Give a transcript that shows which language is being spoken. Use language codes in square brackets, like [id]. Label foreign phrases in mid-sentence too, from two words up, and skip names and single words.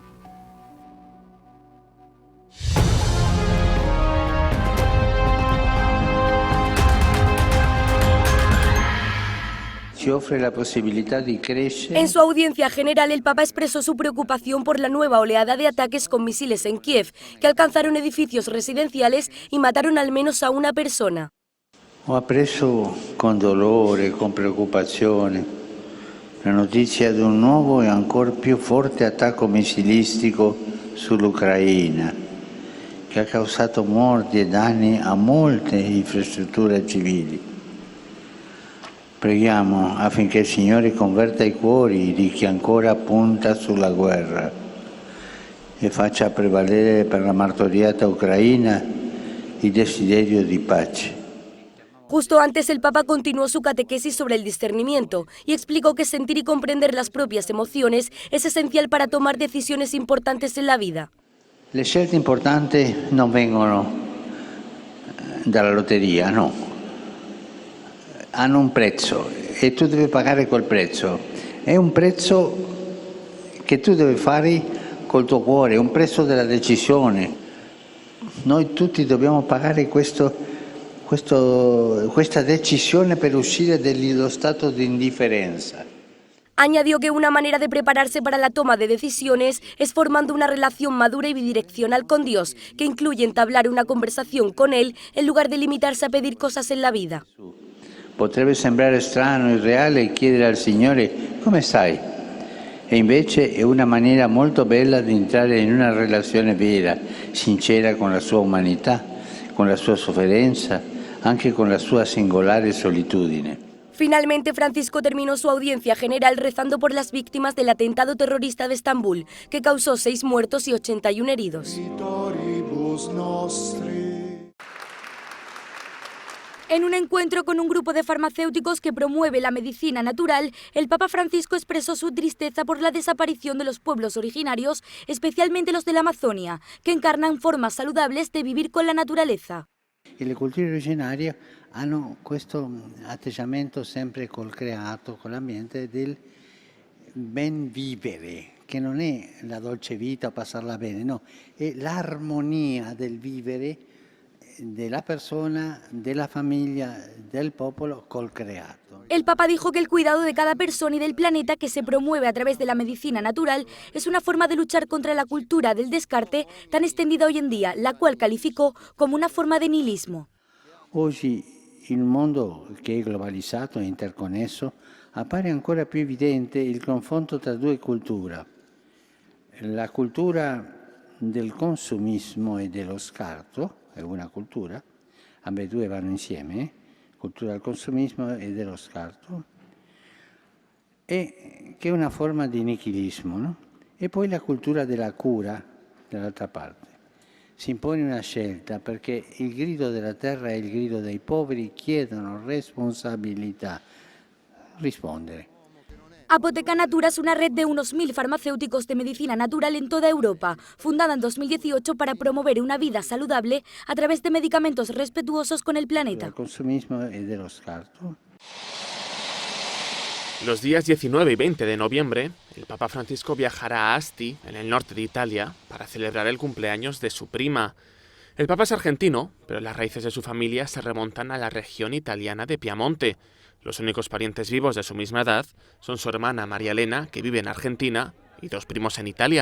[es] En su audiencia general, el Papa expresó su preocupación por la nueva oleada de ataques con misiles en Kiev, que alcanzaron edificios residenciales y mataron al menos a una persona. [it] Ho appreso con dolore, con preoccupazione, la notizia di un nuovo e ancora più forte attacco missilistico sull'Ucraina, che ha causato morti e danni a molte infrastrutture civili. Preghiamo affinché il Signore converta i cuori di chi ancora punta sulla guerra e faccia prevalere per la martoriata Ucraina il desiderio di pace. [es] Justo antes el Papa continuó su catequesis sobre el discernimiento y explicó que sentir y comprender las propias emociones es esencial para tomar decisiones importantes en la vida. [it] Le scelte importanti non vengono dalla lotteria, no. Hanno un prezzo e tu devi pagare quel prezzo. È un prezzo che tu devi fare col tuo cuore, è un prezzo della decisione. Noi tutti dobbiamo pagare questa decisione per uscire dallo stato di indifferenza. [es] Añadió que una manera de prepararse para la toma de decisiones es formando una relación madura y bidireccional con Dios, que incluye entablar una conversación con Él en lugar de limitarse a pedir cosas en la vida. [it] Potrebbe sembrare strano, irreale chiedere al Signore come stai? E invece è una maniera molto bella di entrare in una relazione vera, sincera con la sua umanità, con la sua sofferenza, anche con la sua singolare solitudine. Finalmente, [es] Francisco terminó su audiencia general rezando por las víctimas del atentado terrorista de Estambul, que causó 6 muertos y 81 heridos. En un encuentro con un grupo de farmacéuticos que promueve la medicina natural, el Papa Francisco expresó su tristeza por la desaparición de los pueblos originarios, especialmente los de la Amazonia, que encarnan formas saludables de vivir con la naturaleza. [it] E le culture originarie hanno questo atteggiamento sempre col creato, con l'ambiente del ben vivere, che non è la dolce vita, passarla bene, no, è l'armonia del vivere della persona, della famiglia, del popolo col creato. [es] El Papa dijo que el cuidado de cada persona y del planeta que se promueve a través de la medicina natural es una forma de luchar contra la cultura del descarte tan extendida hoy en día, la cual calificó como una forma de nihilismo. [it] Oggi il mondo che è globalizzato e interconnesso appare ancora più evidente il confronto tra due culture. La cultura del consumismo e dello scarto è una cultura, ambedue vanno insieme, cultura del consumismo e dello scarto, e che è una forma di nichilismo, no? E poi la cultura della cura, dall'altra parte. Si impone una scelta perché il grido della terra e il grido dei poveri chiedono responsabilità, rispondere. [es] Apoteca Natura es una red de unos 1000 farmacéuticos de medicina natural en toda Europa, fundada en 2018 para promover una vida saludable a través de medicamentos respetuosos con el planeta. El consumismo [it] e dello scarto. [es] Los días 19 y 20 de noviembre, el Papa Francisco viajará a Asti, en el norte de Italia, para celebrar el cumpleaños de su prima. El Papa es argentino, pero las raíces de su familia se remontan a la región italiana de Piamonte. Los únicos parientes vivos de su misma edad son su hermana María Elena, que vive en Argentina, y 2 primos en Italia.